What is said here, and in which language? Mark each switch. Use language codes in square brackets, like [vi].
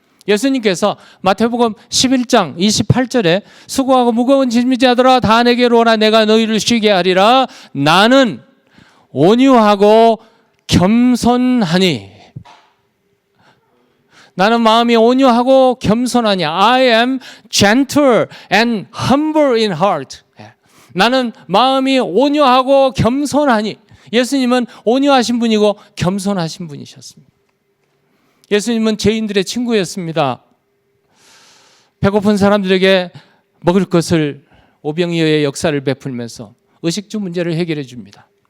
[ko] 예수님께서 마태복음 11장 28절에 수고하고 무거운 짐을 지자들아 다 내게로 오라 내가 너희를 쉬게 하리라. 나는 온유하고 겸손하니. 나는 마음이 온유하고 겸손하니. [en] I am gentle and humble in heart. [ko] 나는 마음이 온유하고 겸손하니. 예수님은 온유하신 분이고 겸손하신 분이셨습니다. 예수님은 죄인들의 친구였습니다. 배고픈 사람들에게 먹을 것을 오병이어의 역사를 베풀면서 의식주 문제를 해결해 줍니다.